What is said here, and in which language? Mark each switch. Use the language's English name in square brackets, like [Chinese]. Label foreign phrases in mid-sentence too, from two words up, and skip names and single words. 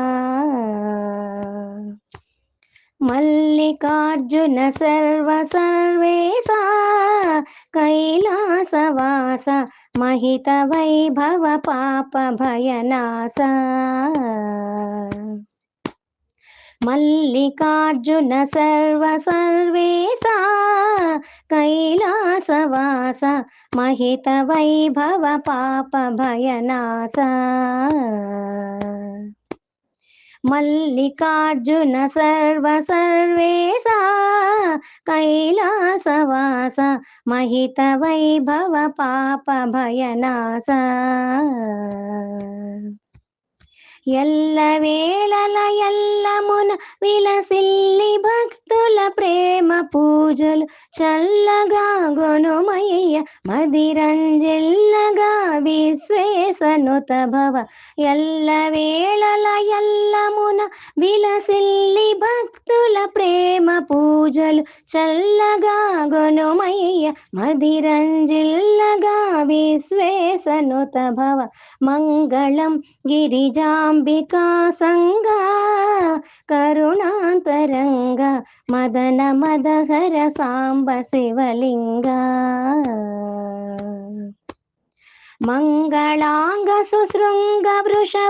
[Kannada] ಮಲ್ಲಿಕಾರ್ಜುನ ಸರ್ವ ಸರ್ವೇಶ ಕೈಲಾಸವಾಸ ಮಹಿತ ವೈಭವ ಪಾಪ ಭಯನಾಶ ಮಲ್ಲಿಕಾರ್ಜುನ ಸರ್ವ ಸರ್ವೇಶ ಕೈಲಾಸವಾಸ ಮಹಿತ ವೈಭವ ಪಾಪ ಭಯನಾಶ ಮಲ್ಲಿಕಾರ್ಜುನ ಸರ್ವ ಸರ್ವೇಶ ಕೈಲಾಸವಾಸ ಮಹಿತ ವೈಭವ ಪಾಪ ಭಯನಾಶ [Telugu] ఎల్ల వేళల ఎల్లమున విలసిల్లి భక్తుల ప్రేమ పూజలు చల్లగా గొనుమయ్య మదిరంజిల్లగా విశ్వేశనుత భవ ఎల్ల వేళల ఎల్లమున విలసిల్లి భక్తుల ప్రేమ పూజలు చల్లగా గొనుమయ్య మదిరంజిల్లగా విశ్వేశనుత భవ మంగళం [Kannada] ಗಿರಿಜಾಂಬಿಕಾ ಸಂಗ ಕರುಣಾಂತರಂಗ ಮದನ ಮದಹರ ಸಾಂಬ ಶಿವಲಿಂಗ ಮಂಗಳಾಂಗ ಸುಶೃಂಗ ವೃಷಭ